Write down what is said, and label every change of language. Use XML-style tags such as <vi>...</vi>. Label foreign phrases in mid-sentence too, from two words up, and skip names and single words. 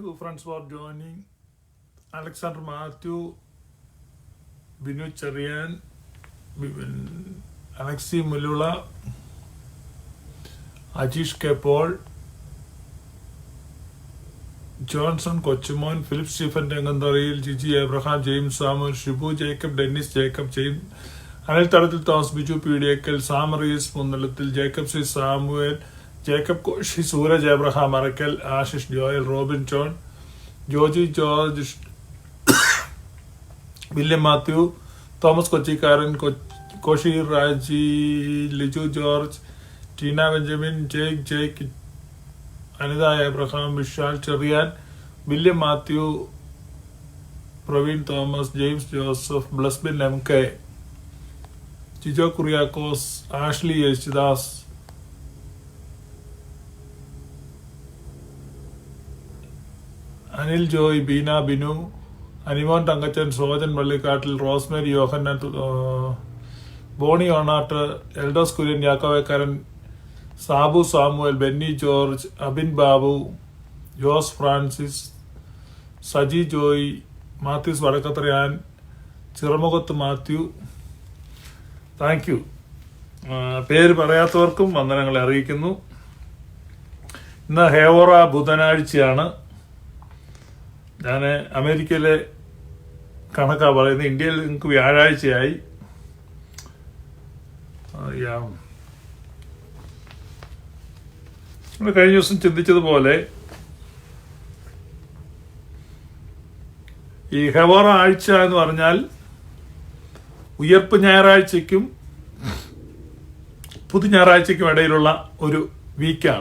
<en>friends for joining. Alexander Matthew, Binu Charian, Alexi Mulula, Ajish K. Paul, Johnson Kochimon, Philip Stephen Tengandaril, Gigi Abraham, James Samuel, Shibu Jacob, Dennis Jacob, James, Anil Taratil Thomas, Biju Pediakal, Samaris, Mundalatil, Jacob C. Samuel, Jacob Koshi, Suraj Abraham, Arakel, Ashish Joel, Robin John, Georgie George, William Matthew, Thomas Kochikaran, Koshi Raji, Liju George, Tina Benjamin, Jake, Anida Abraham, Vishal Charian, William Matthew, Praveen Thomas, James Joseph, Blasbin MK, Chijo Kuriakos, Ashley Yeshidas, Anil Joy, Bina Binu, Animon Tangachan, Sojan Malikatil, Rosemary Yohanan, Bonnie Onata, Eldos Kurian Yakave Karan, Sabu Samuel, Benny George, Abin Babu, Jos Francis, Saji Joy, Mathis Varakatarian, Chiramogot Matthew. Thank you.</en> <ml>പേര് പറയാത്തവർക്കും വന്ദനങ്ങൾ അറിയിക്കുന്നു. ഇന്ന് ഹേവറ ബുധനാഴ്ചയാണ്. ഞാൻ അമേരിക്കയിലെ കണക്കാ പറയുന്നത്. ഇന്ത്യയിൽ നിങ്ങൾക്ക് വ്യാഴാഴ്ചയായി. നമ്മൾ കഴിഞ്ഞ ദിവസം ചിന്തിച്ചതുപോലെ ഈ ഹെവറ ആഴ്ച എന്ന് പറഞ്ഞാൽ ഉയർപ്പ് ഞായറാഴ്ചയ്ക്കും പുതു ഞായറാഴ്ചയ്ക്കും ഇടയിലുള്ള ഒരു വീക്കാണ്.</ml>